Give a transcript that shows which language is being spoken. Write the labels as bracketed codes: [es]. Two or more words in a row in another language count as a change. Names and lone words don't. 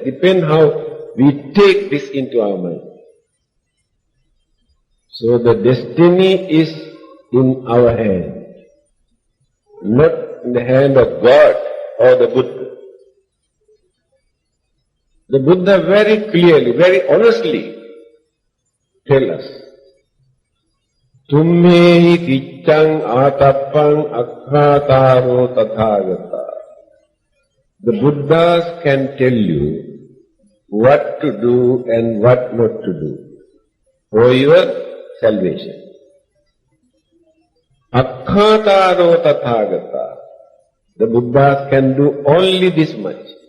[en] Depends how we take this into our mind. So the destiny is in our hand, not in the hand of God or the Buddha. The Buddha very clearly, very honestly tell us, [pi] Tummehi kiccang atappang akhataro tathagata. [en] The Buddhas can tell you what to do and what not to do for your salvation. [pi] Akhataro tathagata. [en] The Buddhas can do only this much.